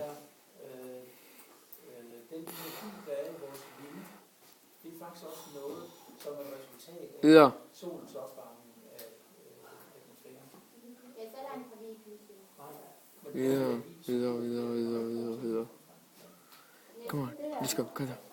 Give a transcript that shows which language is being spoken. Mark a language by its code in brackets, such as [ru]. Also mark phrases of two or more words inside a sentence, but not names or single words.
[da] er den energi, der er i vores vinde, det er faktisk også noget, som er et resultat af Videre. solens opvarmning af atmosfæren. Ja, så er der en forbi pludselig. [en] Videre. Kom on, let's go. [da] Kom så.